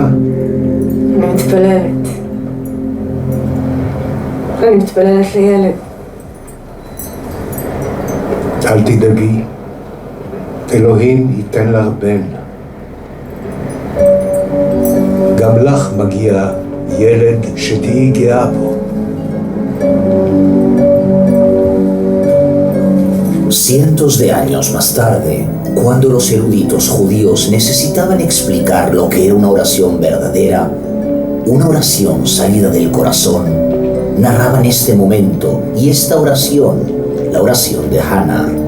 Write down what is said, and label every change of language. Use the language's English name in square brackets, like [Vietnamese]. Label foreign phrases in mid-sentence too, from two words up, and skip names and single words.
[Hebrew] אני מתפללת. אני מתפללת לילד. אל תדאגי, אלוהים ייתן לך בן. גם לך מגיע ילד שתהיי גאה בו. [Spanish] Cientos de años más tarde, cuando los eruditos judíos necesitaban explicar lo que era una oración verdadera, una oración salida del corazón, narraban este momento y esta oración, la oración de Hannah.